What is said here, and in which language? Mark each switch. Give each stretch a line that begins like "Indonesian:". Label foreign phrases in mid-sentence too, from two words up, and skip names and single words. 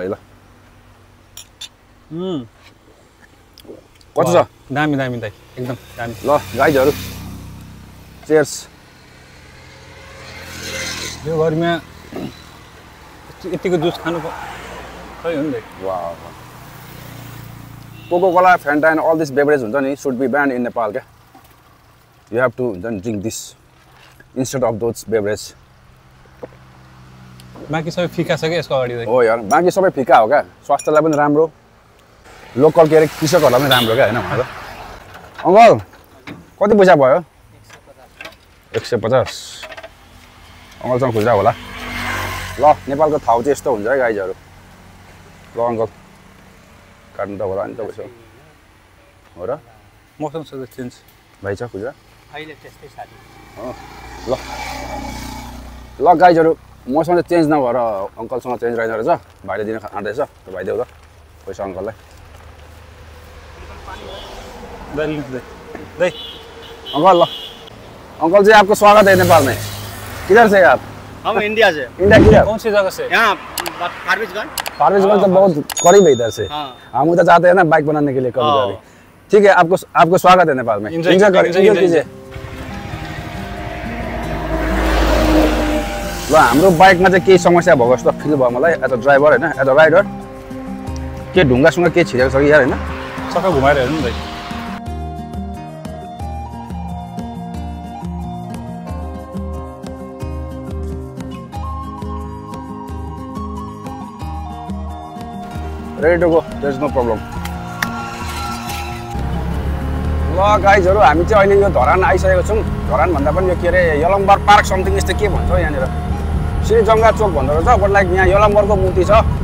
Nepali: ल कस्तो छ? दामी दामी दाइ एकदम दामी. ल गाइजहरु चियर्स. यो गर्मीमा यतिको जुस खानु सही हो नि दाइ. वाउ.
English: Coca-Cola, Fanta and all this beverage should be banned in Nepal. You have to then drink this instead of those beverage.
Nepali: बाँकी सबै फिका छ कि यसको अगाडि चाहिँ हो यार बाँकी सबै फिका हो क्या स्वास्थ्यलाई पनि राम्रो लोकल के अरे कृषकहरूलाई पनि राम्रो क्या होइन भनेर अङ्कल कति पैसा भयो 150 अङ्कलसँग खुज्रा होला ल नेपालको थाउ चाहिँ यस्तो हुन्छ है गाइजहरू ल अङ्कल काट्नु त होला नि त पैसा हो र मौसम छ चेन्ज भाइ छ खुज्रा अहिले त्यस्तै साथी ल ल गाइजहरू मौसम चाहिँ चेन्ज नभएर अङ्कलसँग चेन्ज रहेन रहेछ भाइले दिन आँट्दैछ भाइ देऊ त पैसा अङ्कललाई
Hindi: अंकल लो अंकल जी आपको स्वागत है नेपाल में किधर से आप हम इंडिया से इंडिया किधर कौन सी जगह से यहाँ फारबिसगंज फारबिसगंज तो बहुत करीब है इधर से हम उधर जाते हैं ना बाइक बनाने के लिए कभी कभी ठीक है आपको स्वागत है नेपाल में एंजॉय कीजिए
Nepali: ल हाम्रो बाइकमा चाहिँ केही समस्या भएको जस्तो फिल भयो मलाई
English: as a driver
Nepali: हैन
English: as a rider
Nepali: के ढुङ्गासँग के छिरेको छ कि यार हैन सबै घुमाएर हेर्नु नि भाइ
English: ready to go there is no problem
Nepali: ल गाइजहरु हामी चाहिँ अहिले यो धरान आइसकेको छौं धरान भन्दा पनि यो के रे यलम्बर पार्क समथिङ यस्तो के भन्छ यहाँनिर श्री जंगा चोक भन्दो रहेछ
English: but like
Nepali: यहाँ यलम्बरको मूर्ति छ